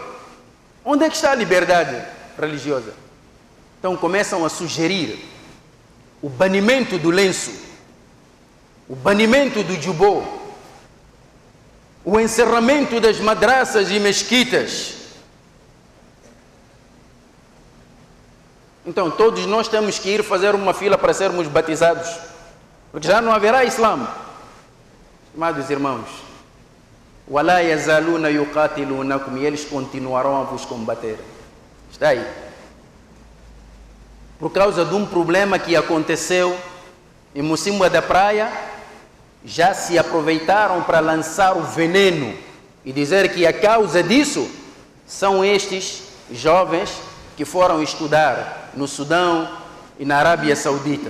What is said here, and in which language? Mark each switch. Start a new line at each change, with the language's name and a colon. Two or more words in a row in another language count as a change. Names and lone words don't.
Portuguese: Onde é que está a liberdade religiosa? Então começam a sugerir o banimento do lenço, o banimento do jubô, o encerramento das madraças e mesquitas. Então todos nós temos que ir fazer uma fila para sermos batizados, porque já não haverá Islã. Amados irmãos,
Arabic: وَلَا يَزَالُونَ يُقَاتِلُونَكُمْ,
Portuguese: e eles continuarão a vos combater. Está aí. Por causa de um problema que aconteceu em Mocimboa da Praia, já se aproveitaram para lançar o veneno e dizer que a causa disso são estes jovens que foram estudar no Sudão e na Arábia Saudita.